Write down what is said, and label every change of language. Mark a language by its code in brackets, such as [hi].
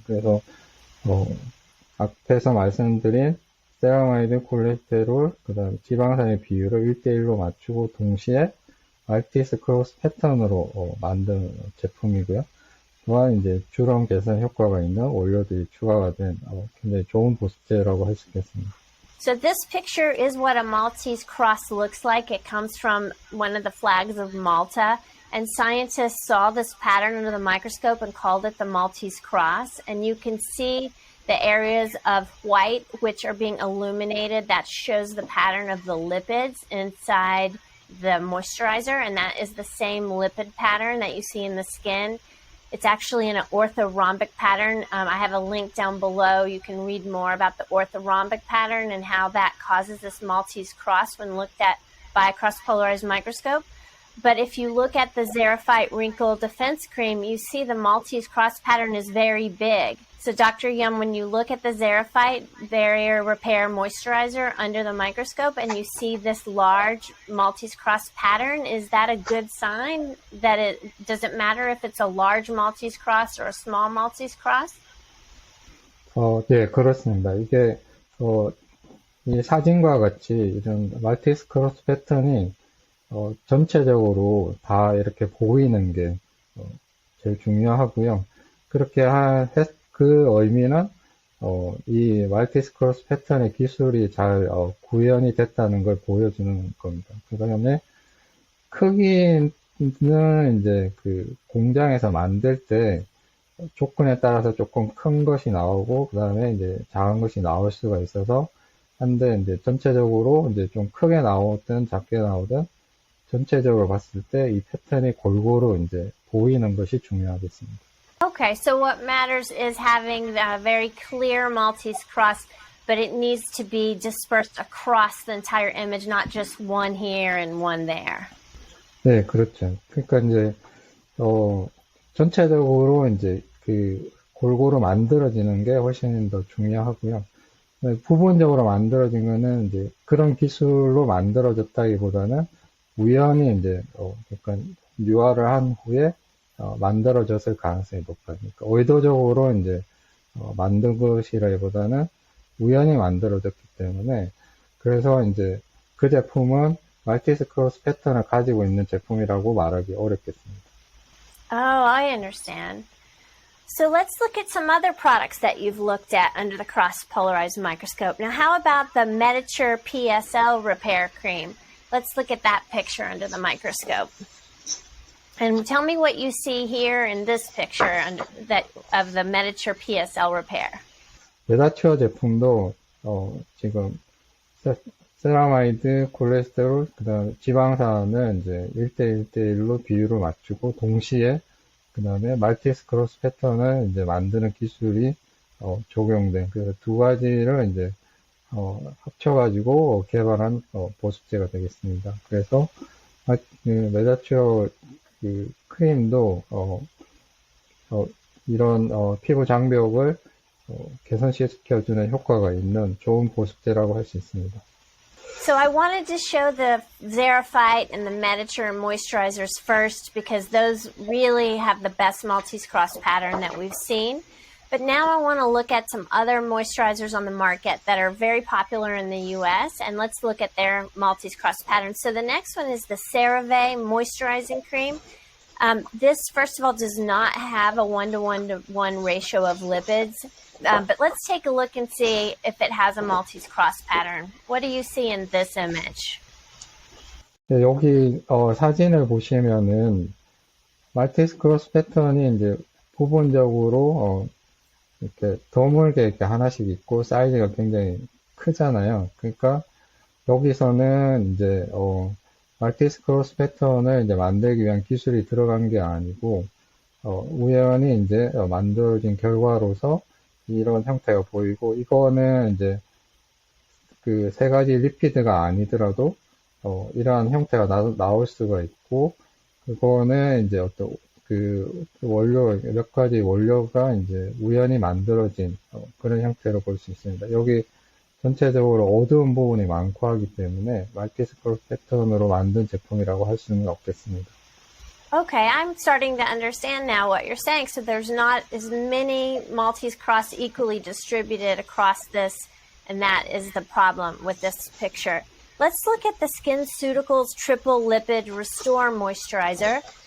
[ko] 그래서, 앞에서 말씀드린 세라마이드, 콜레스테롤, 그 다음에 지방산의 비율을 1대1로 맞추고 동시에 말티스 크로스 패턴으로 만든 제품이고요. 또한 이제 주름 개선 효과가 있는 원료들이 추가가 된 굉장히 좋은 보습제라고 할 수 있겠습니다. [en] So this picture is what a Maltese cross looks like. It comes from one of the flags of Malta, and scientists saw this pattern under the microscope and called it the Maltese cross. And you can see the areas of white which are being illuminated. That shows the pattern of the lipids inside the moisturizer, and that is the same lipid pattern that you see in the skin. It's actually in an orthorhombic pattern. I have a link down below. You can read more about the orthorhombic pattern and how that causes this Maltese cross when looked at by a cross-polarized microscope. But if you look at the Xerophyte Wrinkle Defense Cream, you see the Maltese cross pattern is very big. So Dr. Yum, when you look at the Xerophyte Barrier Repair Moisturizer under the microscope and you see this large Maltese cross pattern, is that a good sign that does it matter if it's a large Maltese cross or a small Maltese cross? [ko] 네, 그렇습니다. 이게, 이 사진과 같이 이런 말티스 크로스 패턴이, 전체적으로 다 이렇게 보이는 게, 제일 중요하고요. 그렇게 그 의미는 이 말티스 크로스 패턴의 기술이 잘 구현이 됐다는 걸 보여주는 겁니다. 그 다음에 크기는 이제 그 공장에서 만들 때 조건에 따라서 조금 큰 것이 나오고 그 다음에 이제 작은 것이 나올 수가 있어서 한데 이제 전체적으로 이제 좀 크게 나오든 작게 나오든 전체적으로 봤을 때 이 패턴이 골고루 이제 보이는 것이 중요하겠습니다. [en] Okay, so what matters is having a very clear Maltese cross, but it needs to be dispersed across the entire image, not just one here and one there. [ko] 네, 그렇죠. 그러니까 이제 전체적으로 이제 그 골고루 만들어지는 게 훨씬 더 중요하고요. 부분적으로 만들어진 거는 이제 그런 기술로 만들어졌다기보다는 우연히 이제 그러니까 유화를 한 후에 만들어졌을 가능성이 높아요. 그러니까 의도적으로 이제 만든 것이라기보다는 우연히 만들어졌기 때문에 그래서 이제 그 제품은 말티스 크로스 패턴을 가지고 있는 제품이라고 말하기 어렵겠습니다. [en] Oh, I understand. So let's look at some other products that you've looked at under the cross-polarized microscope. Now, how about the Medicure PSL Repair Cream? Let's look at that picture under the microscope. And tell me what you see here in this picture of the Medicure PSL Repair. [ko] 메다추어 제품도 지금 세라마이드, 콜레스테롤, 그다음에 지방산을 이제 1대1로 비율을 맞추고 동시에 그다음에 말티스 크로스 패턴을 이제 만드는 기술이 적용된 그래서 두 가지를 이제 합쳐가지고 개발한 보습제가 되겠습니다. 그래서 메다추어 그 크림도 이런 피부 장벽을 개선시켜주는 효과가 있는 좋은 보습제라고 할 수 있습니다. [en] So I wanted to show the Xerophyte and the Medicure moisturizers first because those really have the best Maltese cross pattern that we've seen. But now I want to look at some other moisturizers on the market that are very popular in the US, and let's look at their Maltese cross pattern. So the next one is the CeraVe Moisturizing Cream. This, first of all, does not have a 1:1 ratio of lipids. But let's take a look and see if it has a Maltese cross pattern. What do you see in this image? [ko] 네, 여기 사진을 보시면은 말티스 크로스 패턴이 이제 부분적으로 이렇게 드물게 이렇게 하나씩 있고 사이즈가 굉장히 크잖아요. 그러니까 여기서는 이제 말티스 크로스 패턴을 이제 만들기 위한 기술이 들어간 게 아니고 우연히 이제 만들어진 결과로서 이런 형태가 보이고 이거는 이제 그 세 가지 리피드가 아니더라도, 이러한 형태가 나올 수가 있고, 그거는 이제 어떤 그 원료, 몇 가지 원료가 이제 우연히 만들어진 그런 형태로 볼 수 있습니다. 여기 전체적으로 어두운 부분이 많고 하기 때문에 말티스 크로스 패턴으로 만든 제품이라고 할 수는 없겠습니다. [en] Okay, I'm starting to understand now what you're saying. So there's not as many Maltese cross equally distributed across this, and that is the problem with this picture. Let's look at the SkinCeuticals Triple Lipid Restore Moisturizer.